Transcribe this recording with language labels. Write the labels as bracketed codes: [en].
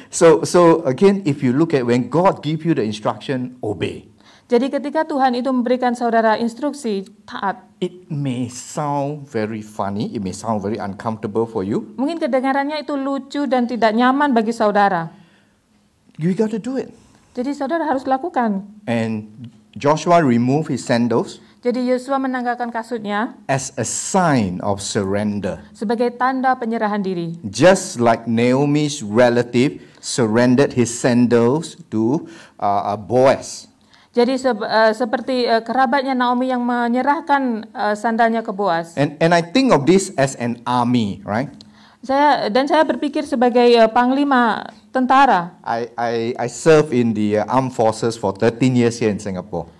[en] So again, if you look at when God give you the instruction, obey. [id] Jadi ketika Tuhan itu memberikan saudara instruksi, taat. [en] It may sound very funny, it may sound very uncomfortable for you. [id] Mungkin kedengarannya itu lucu dan tidak nyaman bagi saudara. [en] You got to do it. [id] Jadi saudara harus lakukan. [en] And Joshua removed his sandals [id] Jadi Yosua menanggalkan kasutnya [en] as a sign of surrender. [id] sebagai tanda penyerahan diri. [en] Just like Naomi's relative surrendered his sandals to Boaz. [id] Jadi seperti kerabatnya Naomi yang menyerahkan sandalnya ke Boaz. [en] And I think of this as an army, right? [id] Saya berpikir sebagai panglima tentara. [en] I served in the armed forces for 13 years here in Singapore.